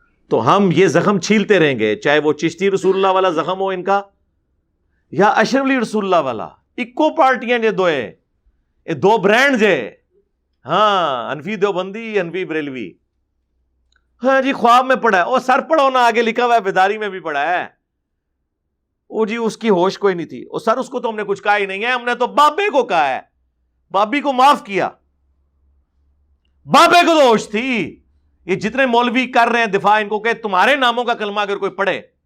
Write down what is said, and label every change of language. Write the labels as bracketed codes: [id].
[ur] تو ہم یہ زخم چھیلتے رہیں گے، چاہے وہ چشتی رسول اللہ والا زخم ہو ان کا یا اشرف علی رسول اللہ والا. [pa] اکو پارٹیاں جے دوئے، یہ 2 برانڈ جے. [ur] ہاں انفی دیوبندی، انفی بریلوی. ہاں جی خواب میں پڑھا ہے، او سر پڑھو نا، آگے لکھا ہوا ہے بیداری میں بھی پڑھا ہے. او جی اس کی ہوش کوئی نہیں تھی. او سر اس کو تو ہم نے کچھ کہا ہی نہیں ہے، ہم نے تو بابے کو کہا ہے، بابی کو معاف کیا، بابے کو تو ہوش تھی. یہ جتنے مولوی کر رہے ہیں دفاع ان کو کہ تمہارے ناموں کا کلمہ اگر کوئی پڑھے